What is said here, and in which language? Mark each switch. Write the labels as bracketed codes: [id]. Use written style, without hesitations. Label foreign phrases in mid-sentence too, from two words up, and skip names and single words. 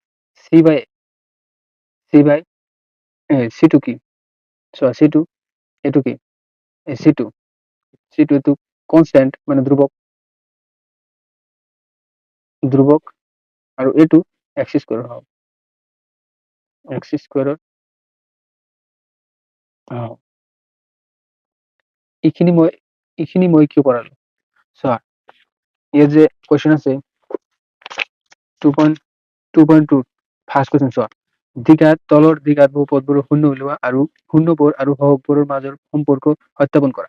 [bn] সি বাই সি টু কি? সি টু এটু কি? সি টু তো কনস্ট্যান্ট মানে ধ্রুবক। আর এ টু [en] x square [bn] হবে। এক্স স্কোয়ারের [as] এইখিনি মই কিয় কৰালো চোৱা। ইয়াত যে কোৱেশ্যন আছে 2.2 [en] first question [as] চোৱা। তলৰ দ্বিঘাত বহুপদবোৰৰ শূন্য উলিওৱা আৰু শূন্যবোৰ আৰু সহগবোৰৰ মাজৰ সম্পৰ্ক সত্যাপন কৰা।